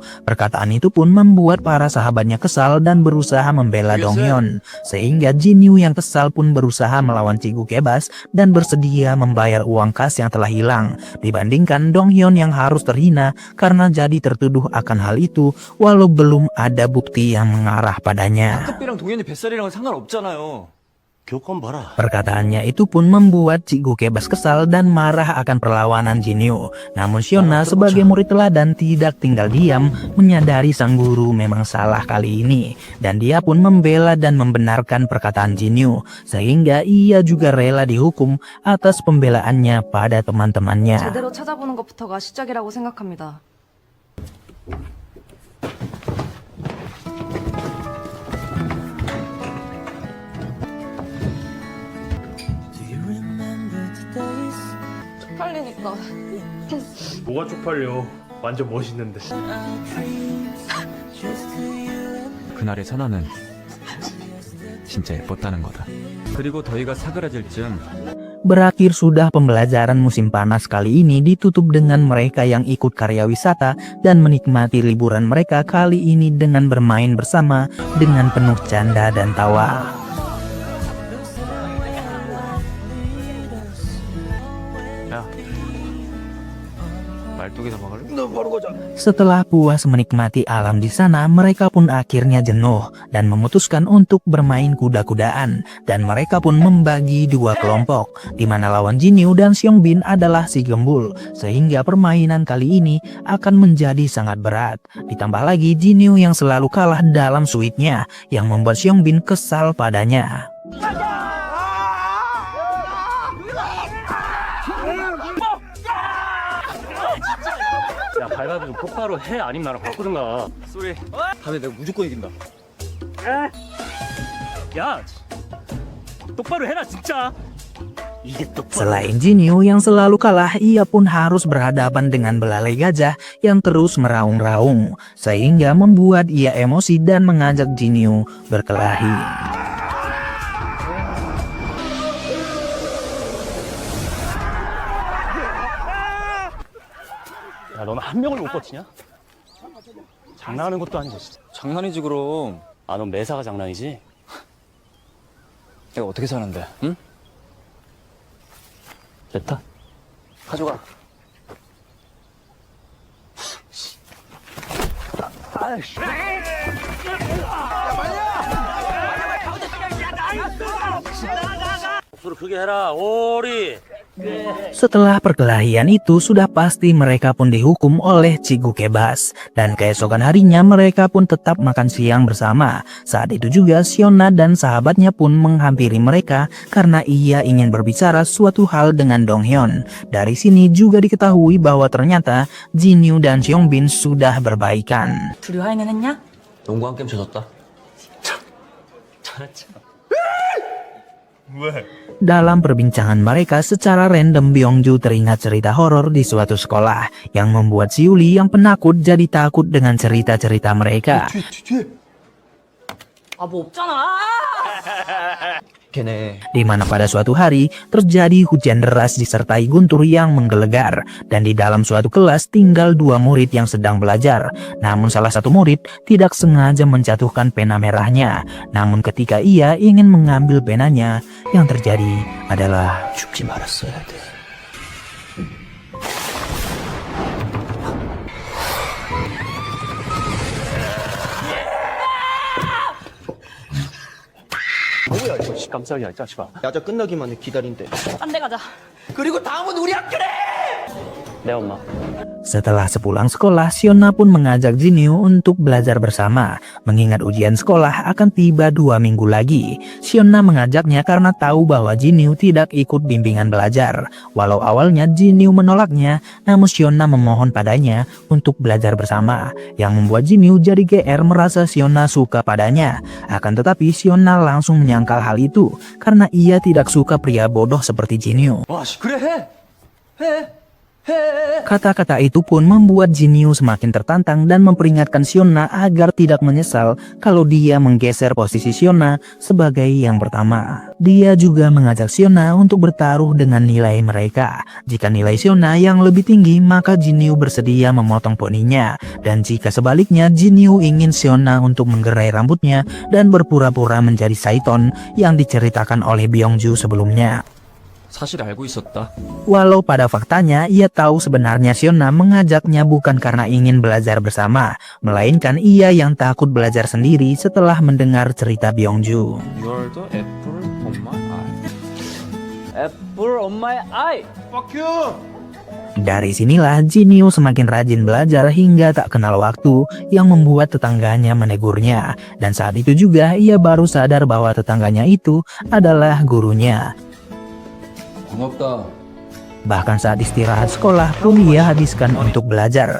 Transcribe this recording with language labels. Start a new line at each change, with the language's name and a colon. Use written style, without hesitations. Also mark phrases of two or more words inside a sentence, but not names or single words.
Indonesian: Perkataan itu pun membuat para sahabatnya kesal dan berusaha membela Donghyun. Sehingga Jinyu yang kesal pun berusaha melawan Cikgu Kebas dan bersedia membayar uang kas yang telah hilang, dibandingkan Donghyun yang harus terhina karena jadi tertuduh akan hal itu walau belum ada bukti yang mengarah padanya.
Korean: 학급비랑 동현이 뱃살이랑은 상관없잖아요. 교권 봐라.
Indonesian: Perkataannya itu pun membuat Cikgu Kebas kesal dan marah akan perlawanan Jinyu. Namun Shiona sebagai murid teladan tidak tinggal diam, menyadari sang guru memang salah kali ini. Dan dia pun membela dan membenarkan perkataan Jinyu, sehingga ia juga rela dihukum atas pembelaannya pada teman-temannya.
Korean: 제대로 찾아보는 것부터가 시작이라고 생각합니다. 쪽팔리니까. 뭐가 쪽팔려. 완전 멋있는데. 그날의 선아는 진짜 예뻤다는 거다. 그리고 더위가 사그라질 즈음
Indonesian: Berakhir sudah pembelajaran musim panas kali ini ditutup dengan mereka yang ikut karya wisata dan menikmati liburan mereka kali ini dengan bermain bersama dengan penuh canda dan tawa.
Korean: 야 말뚝에서 먹을래?
Indonesian: Setelah puas menikmati alam di sana, mereka pun akhirnya jenuh dan memutuskan untuk bermain kuda-kudaan. Dan mereka pun membagi dua kelompok, di mana lawan Jinyu dan Seongbin adalah si gembul. Sehingga permainan kali ini akan menjadi sangat berat. Ditambah lagi Jinyu yang selalu kalah dalam suitnya, yang membuat Seongbin kesal padanya.
Korean: 야 밟아도 똑바로 해 아니면 나랑 바꾸든가. 쏘리. 다음에 내가 무조건 이긴다. 야 똑바로 해라 진짜. 이게 똑바로.
Indonesian: Selain Jinyu yang selalu kalah, ia pun harus berhadapan dengan belalai gajah yang terus meraung-raung, sehingga membuat ia emosi dan mengajak Jinyu berkelahi.
Korean: 야 너는 한 명을 못 버티냐? 장난하는 것도 아니고 진짜. 장난이지 그럼. 아 넌 매사가 장난이지? 내가 어떻게 사는데? 응? 됐다. 가져가. 목소리 크게 해라 오리.
Indonesian: Setelah perkelahian itu sudah pasti mereka pun dihukum oleh Cigu Kebas. Dan keesokan harinya mereka pun tetap makan siang bersama. Saat itu juga Siona dan sahabatnya pun menghampiri mereka karena ia ingin berbicara suatu hal dengan Donghyun. Dari sini juga diketahui bahwa ternyata Jinyu dan Seongbin sudah berbaikan.
Korean: 둘이 화해는 했냐? 농구 한 게임 져줬다.
Indonesian: Dalam perbincangan mereka secara random, Byungju teringat cerita horor di suatu sekolah yang membuat si Yuli yang penakut jadi takut dengan cerita-cerita mereka.
Korean: 아 뭐 없잖아. 걔네
Indonesian: Di mana pada suatu hari terjadi hujan deras disertai guntur yang menggelegar, dan di dalam suatu kelas tinggal dua murid yang sedang belajar. Namun salah satu murid tidak sengaja menjatuhkan pena merahnya. Namun ketika ia ingin mengambil penanya, yang terjadi adalah
Korean: 죽지 말았어야 돼. 뭐야 이거 깜짝이야 이 자식아. 야자 끝나기만 해 기다린대. 딴 데 가자. 그리고 다음은 우리 학교래. 내 엄마.
Indonesian: Setelah sepulang sekolah, Siona pun mengajak Jinyu untuk belajar bersama. Mengingat ujian sekolah akan tiba 2 minggu lagi, Siona mengajaknya karena tahu bahwa Jinyu tidak ikut bimbingan belajar. Walau awalnya Jinyu menolaknya, namun Siona memohon padanya untuk belajar bersama, yang membuat Jinyu jadi GR merasa Siona suka padanya. Akan tetapi Siona langsung menyangkal hal itu karena ia tidak suka pria bodoh seperti Jinyu.
Korean: 와, 그래 해. 해.
Indonesian: Kata-kata itu pun membuat Jinyu semakin tertantang dan memperingatkan Siona agar tidak menyesal kalau dia menggeser posisi Siona sebagai yang pertama. Dia juga mengajak Siona untuk bertaruh dengan nilai mereka. Jika nilai Siona yang lebih tinggi, maka Jinyu bersedia memotong poninya. Dan jika sebaliknya, Jinyu ingin Siona untuk menggerai rambutnya dan berpura-pura menjadi Saiton yang diceritakan oleh Byungju sebelumnya.
Korean: 사실 알고 있었다.
Indonesian: Walau pada faktanya ia tahu sebenarnya Siona mengajaknya bukan karena ingin belajar bersama, melainkan ia yang takut belajar sendiri setelah mendengar cerita Byungju.
English: You're the apple of my eye. Apple of my eye. Fuck you!
Indonesian: Dari sinilah Jinyu semakin rajin belajar hingga tak kenal waktu, yang membuat tetangganya menegurnya. Dan saat itu juga ia baru sadar bahwa tetangganya itu adalah gurunya.
Korean: 고맙다.
Indonesian: Bahkan saat istirahat sekolah pun ia habiskan untuk belajar.